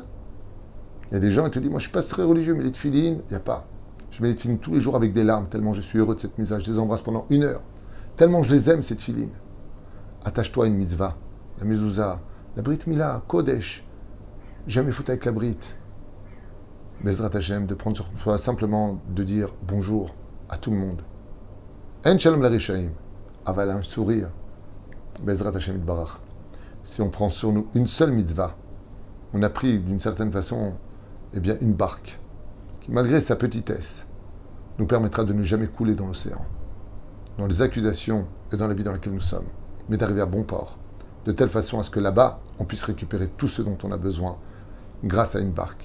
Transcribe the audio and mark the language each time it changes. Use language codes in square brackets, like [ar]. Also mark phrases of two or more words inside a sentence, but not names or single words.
[fr] Il y a des gens qui te disent, moi je ne suis pas très religieux, mais les tefilines, il n'y a pas. Je mets les tefilines tous les jours avec des larmes, tellement je suis heureux de cette mitzvah. Je les embrasse pendant 1 heure. Tellement je les aime, ces tefilines. Attache-toi à une mitzvah. La mezouza, la [he] ברית מילה, [fr] kodesh. Jamais foutre avec la brit. [he] בעזרת השם, [fr] de prendre sur toi simplement de dire bonjour à tout le monde. [he] אין שלום לרשעים אבל [fr] un sourire. [he] בעזרת השם יתברך. [fr] Si on prend sur nous une seule mitzvah, on a pris d'une certaine façon, eh bien, une barque qui, malgré sa petitesse, nous permettra de ne jamais couler dans l'océan, dans les accusations et dans la vie dans laquelle nous sommes, mais d'arriver à bon port, de telle façon à ce que là-bas, on puisse récupérer tout ce dont on a besoin grâce à une barque.